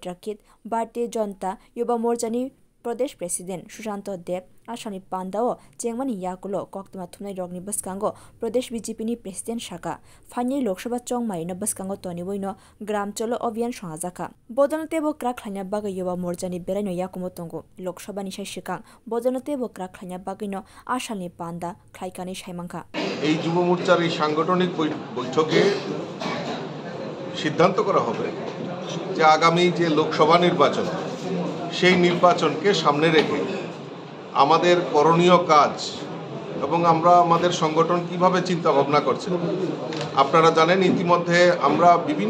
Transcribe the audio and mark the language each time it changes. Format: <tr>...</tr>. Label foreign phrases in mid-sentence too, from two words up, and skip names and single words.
<trp>Rakit Bhartiya Janata Yuba Morchani Pradesh President Shushanto Deb Ashani Pandao Chengmani Yakulo Koktama Thunai Rogni Baskango Pradesh BJP ni President Shaka Phanya Lok Sabha Chongmai na Baskango Toni Boino Gram Cholo Obyan Shangazaka Bodonatebo Krak Khanya Baga Yuba Morchani Beraino Yakumotongo Lok Sabha ni Shikang Bodonatebo Krak Khanya Bagino Ashani Panda Khaikani Shaimanka</trp> <bn>এই যুব মোর্চার এই সাংগঠনিক বৈঠকে সিদ্ধান্ত করা হবে যে আগামী যে লোকসভা নির্বাচন সেই নির্বাচনকে সামনে রেখে আমাদের করণীয় কাজ এবং আমরা আমাদের সংগঠন কিভাবে চিন্তা ভাবনা করছে আপনারা জানেন ইতিমধ্যে আমরা বিভিন্ন</bn>